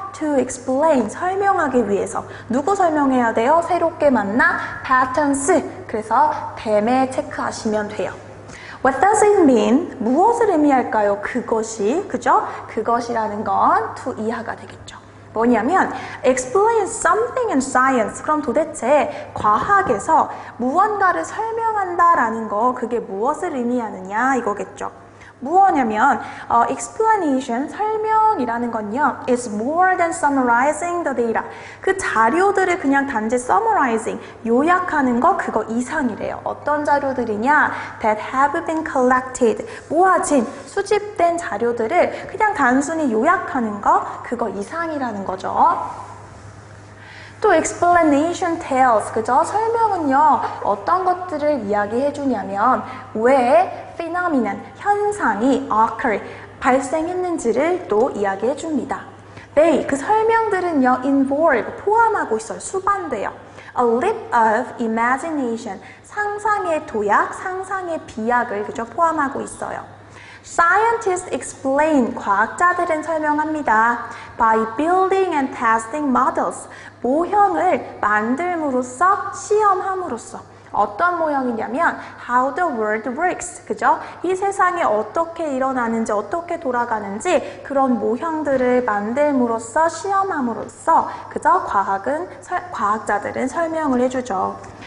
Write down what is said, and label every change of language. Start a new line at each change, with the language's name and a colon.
English: to explain,
Korean: 설명하기 위해서. 누구 설명해야 돼요? 새롭게 만나 patterns, 그래서 뱀에 체크하시면 돼요.
English: What does it mean?
Korean: 무엇을 의미할까요? 그것이, 그죠? 그것이라는 건 to 이하가 되겠죠. 뭐냐면
English: explain something in science.
Korean: 그럼 도대체 과학에서 무언가를 설명한다라는 거, 그게 무엇을 의미하느냐 이거겠죠. 무엇냐면
English: explanation,
Korean: 설명이라는 건요,
English: is more than summarizing the data.
Korean: 그 자료들을 그냥 단지 summarizing, 요약하는 거 그거 이상이래요. 어떤 자료들이냐?
English: that have been collected,
Korean: 모아진, 수집된 자료들을 그냥 단순히 요약하는 거 그거 이상이라는 거죠. 또
English: explanation tells,
Korean: 그죠? 설명은요, 어떤 것들을 이야기해 주냐면 왜 phenomenon, 현상이 occur, 발생했는지를 또 이야기해 줍니다. They, 그 설명들은요, involve, 포함하고 있어요. 수반돼요.
English: A leap of imagination,
Korean: 상상의 도약, 상상의 비약을 그죠? 포함하고 있어요.
English: Scientists explain,
Korean: 과학자들은 설명합니다.
English: By building and testing models,
Korean: 모형을 만들므로써, 시험함으로써. 어떤 모형이냐면
English: how the world works,
Korean: 그죠? 이 세상이 어떻게 일어나는지, 어떻게 돌아가는지 그런 모형들을 만들므로써, 시험함으로써, 그죠? 과학자들은 설명을 해주죠.